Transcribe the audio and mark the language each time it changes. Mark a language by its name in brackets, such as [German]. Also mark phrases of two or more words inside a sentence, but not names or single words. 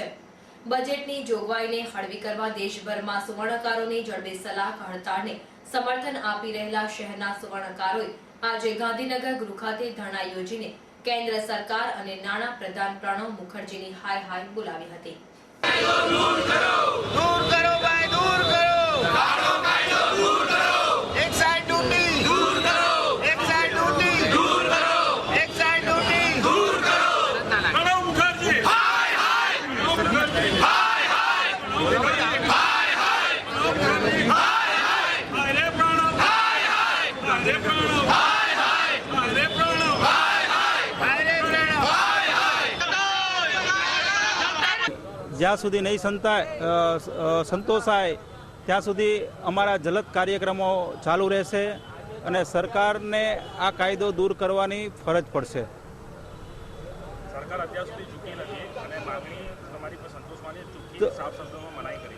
[Gujarati] બજેટની જોગવાઈને હળવી કરવા દેશભરમાં સુવર્ણકારોની જડબેસલાક હડતાળને સમર્થન આપી રહેલા શહેરના સુવર્ણકારોએ આજે ગાંધીનગર ગૃહ ખાતે ધરણા યોજીને કેન્દ્ર સરકાર અને નાણાં પ્રધાન પ્રણવ મુખર્જીની હાય હાય બોલાવી હતી। [Hindi] दूर करो भाई, दूर करो। कायदो दूर करो। एक साइड ड्यूटी दूर करो। एक साइड ड्यूटी दूर करो। एक साइड ड्यूटी दूर करो। प्रणव मुखर्जी हाय हाय। मुखर्जी हाय हाय। हाय हाय। हाय हाय। अरे प्रणव हाय हाय। अरे प्रणव हाय हाय। अरे प्रणव हाय हाय। अरे प्रणव हाय हाय। [Gujarati] જ્યાં સુધી નહીં સંતોષાય ત્યાં સુધી અમારા જલદ કાર્યક્રમો ચાલુ રહેશે અને સરકારને આ કાયદો દૂર કરવાની ફરજ પડશે। સરકાર અત્યાર સુધી ચૂકી નથી અને માગણી તમારી પર સંતોષવાની ચૂકી સાફ શબ્દોમાં મનાઈ કરી